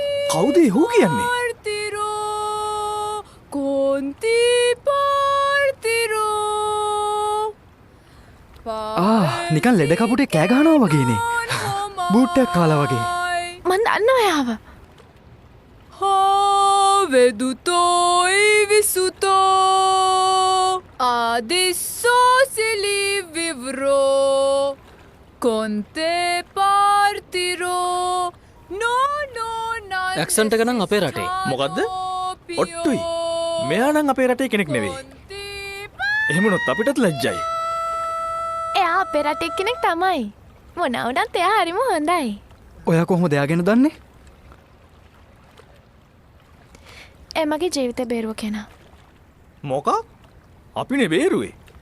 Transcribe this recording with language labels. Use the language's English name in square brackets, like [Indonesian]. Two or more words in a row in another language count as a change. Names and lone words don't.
[Sinhala] කවුද හූ කියන්නේ නිකන් ලෙඩ කපුටේ කෑ ගහනවා වගේනේ. බූට්ටයක් කාලා වගේ. මන් දන්න ඔයාව. Vedutoi visuto adesso si livro conte partirò no ඇක්සන්ට් එක නම් අපේ රටේ. මොකද්ද? ඔට්ටුයි. මෙයා නම් අපේ රටේ කෙනෙක් නෙවෙයි. එහෙමනොත් අපිටත් ලැජ්ජයි. එයා අපේ රටේ කෙනෙක් තමයි. මොන වුණත් එයා හරිම හොඳයි. ඔයා කොහොමද එයා ගැන දන්නේ? ඒ මගේ ජීවිතේ බේරුව කෙනා. මොකක්? අපිනේ බේරුවේ.